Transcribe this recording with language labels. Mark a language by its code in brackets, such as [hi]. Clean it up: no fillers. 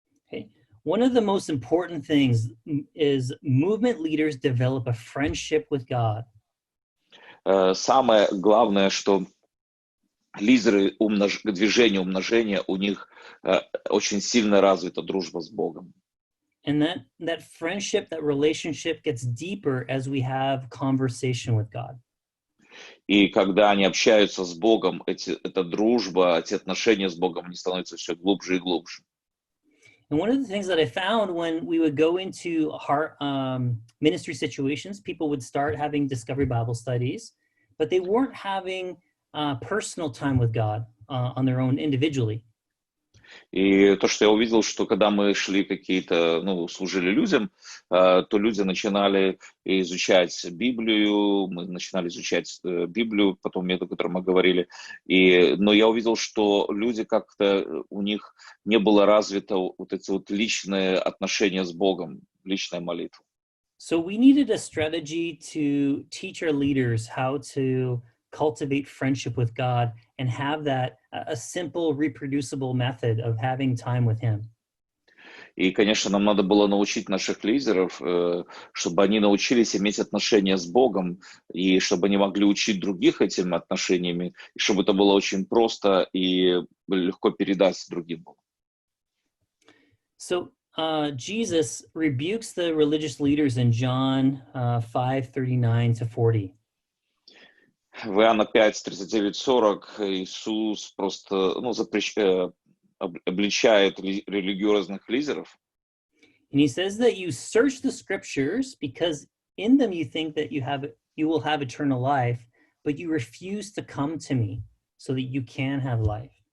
[en] Okay. one of the most important things is movement leaders develop a friendship with God. [ru] Самое главное, что лидеры движения умножения, у них очень сильно развита дружба с Богом. [en] And that friendship, that relationship gets deeper as we have conversation with God. [ru] И когда они общаются с Богом, эта дружба, эти отношения с Богом, они становятся все глубже и глубже. [en] And one of the things that I found when we would go into heart ministry situations, people would start having Discovery Bible studies, but they weren't having personal time with God on their own individually. [ru] И то, что я увидел, что когда мы шли служили людям, то люди начинали изучать Библию, мы начинали изучать Библию, потом метод, о котором мы говорили. Но я увидел, что люди как-то, у них не было развито вот эти вот личные отношения с Богом, личная молитва. [en] So we needed a strategy to teach our leaders how to cultivate friendship with God and have that a simple reproducible method of having time with him. [ru] И, конечно, нам надо было научить наших лидеров, чтобы они научились иметь отношения с Богом, и чтобы они могли учить других этими отношениями, и чтобы это было очень просто и легко передать другим. [en] So Jesus rebukes the religious leaders in John 5:39-40. [ru] В Иоанна 5, 39-40 Иисус просто обличает религиозных лидеров. [en] And he says that you search the scriptures because in them you think that you will have eternal life, but you refuse to come to me so that you can have life.